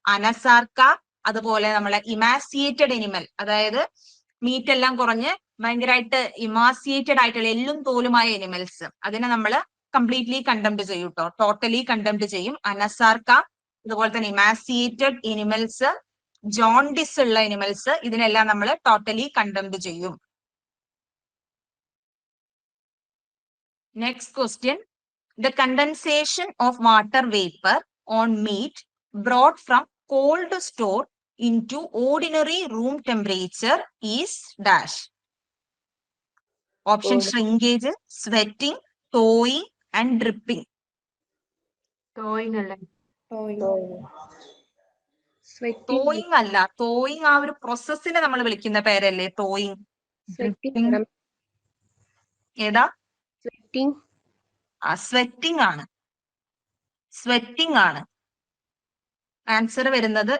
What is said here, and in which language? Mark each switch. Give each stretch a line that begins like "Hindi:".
Malayalam: Anasarca അതുപോലെ നമ്മളെ ഇമാസിയേറ്റഡ് animal, അതായത് മീറ്റ് എല്ലാം കുറഞ്ഞ് ഭയങ്കരമായിട്ട് ഇമാസിയേറ്റഡ് ആയിട്ടുള്ള എല്ലും തോലുമായ എനിമൽസ്, അതിനെ നമ്മൾ കംപ്ലീറ്റ്ലി കണ്ടംഡ് ചെയ്യും കേട്ടോ, ടോട്ടലി കണ്ടംഡ് ചെയ്യും. അനസാർക്ക അതുപോലെ തന്നെ ഇമാസിയേറ്റഡ് എനിമൽസ്, ജോണ്ടിസ് ഉള്ള എനിമൽസ്, ഇതിനെല്ലാം നമ്മൾ ടോട്ടലി കണ്ടംഡ് ചെയ്യും. Next question.
English: The condensation of water vapor on meat brought from cold store into ordinary room temperature is dash. Option shrinkage, sweating, thawing and dripping.
Malayalam: Towing അല്ലേ? Thawing അല്ല, thawing ആ ഒരു പ്രോസസ്സിനെ നമ്മൾ വിളിക്കുന്ന പേരല്ലേ തോയിങ്. ഏതാ? Sweating ആണ്. സ്വെറ്റിംഗ് ആണ് ആൻസർ വരുന്നത്.